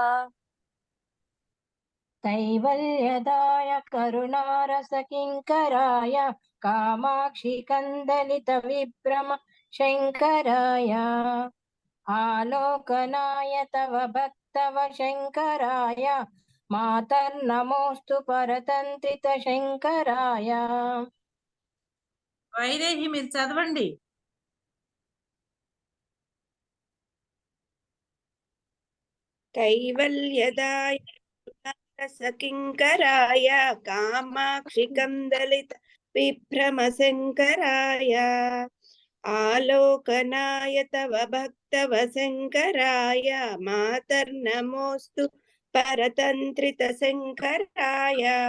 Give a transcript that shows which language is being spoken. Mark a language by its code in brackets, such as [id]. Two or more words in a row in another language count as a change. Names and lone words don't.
[sa] कैवल्यदाय करुणारसकिङ्कराय कामाक्षि कन्दलित विभ्रम शङ्कराय आलोकनाय तव भक्तव शङ्कराय मातर्नमोऽस्तु परतन्त्रित शङ्कराय [te] వైదేహి మీరు చదవండి. [sa] कैवल्यदाय किङ्कराय कामाक्षि कन्दलित विभ्रमशङ्कराय आलोकनाय तव भक्तव शङ्कराय मातर्नमोऽस्तु परतन्त्रित शङ्कराय